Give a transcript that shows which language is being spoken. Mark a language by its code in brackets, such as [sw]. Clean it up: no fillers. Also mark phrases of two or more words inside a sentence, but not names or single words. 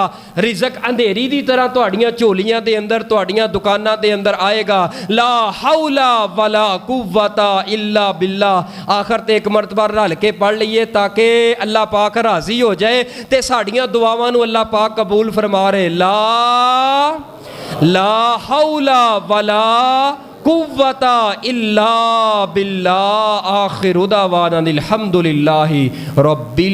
[pa] ਰਿਜ਼ਕ ਅੰਧੇਰੀ ਦੀ ਤਰ੍ਹਾਂ ਤੁਹਾਡੀਆਂ ਝੋਲੀਆਂ ਦੇ ਅੰਦਰ, ਤੁਹਾਡੀਆਂ ਦੁਕਾਨਾਂ ਦੇ ਅੰਦਰ ਆਏਗਾ। [ar] لا حول ولا قوة إلا بالله. [pa] ਆਖਰ ਤੇ ਇੱਕ ਮਰਤਬਾ ਰਲ ਕੇ ਪੜ੍ਹ ਲਈਏ ਤਾਂ ਕਿ ਅੱਲਾ ਪਾਕ ਰਾਜ਼ੀ ਹੋ ਜਾਏ ਤੇ ਸਾਡੀਆਂ ਦੁਆਵਾਂ ਨੂੰ ਅੱਲਾ ਪਾਕ ਕਬੂਲ ਫਰਮਾ ਰਹੇ। [ar] لا حول ولا قوة إلا بالله آخر دعوانا الحمد لله رب